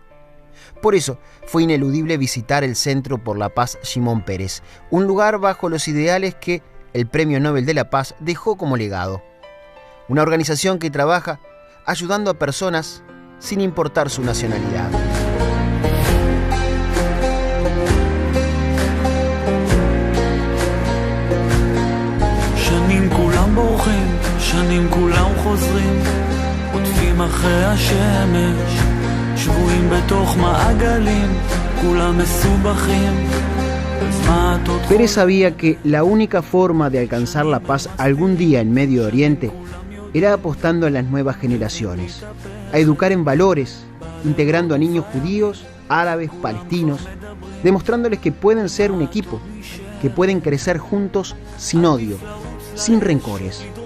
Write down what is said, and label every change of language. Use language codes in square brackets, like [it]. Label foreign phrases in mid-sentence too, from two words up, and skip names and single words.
[es] Por eso fue ineludible visitar el Centro por la Paz Shimon Peres, un lugar bajo los ideales que el Premio Nobel de la Paz dejó como legado. Una organización que trabaja ayudando a personas sin importar su nacionalidad. [he] שנים כולם בורחים, שנים כולם חוזרים, עוטפים אחרי השמש, שבויים בתוך מעגלים, כולם מסובכים. [es] Peres sabía que la única forma de alcanzar la paz algún día en Medio Oriente era apostando a las nuevas generaciones, a educar en valores, integrando a niños judíos, árabes, palestinos, demostrándoles que pueden ser un equipo, que pueden crecer juntos sin odio, sin rencores.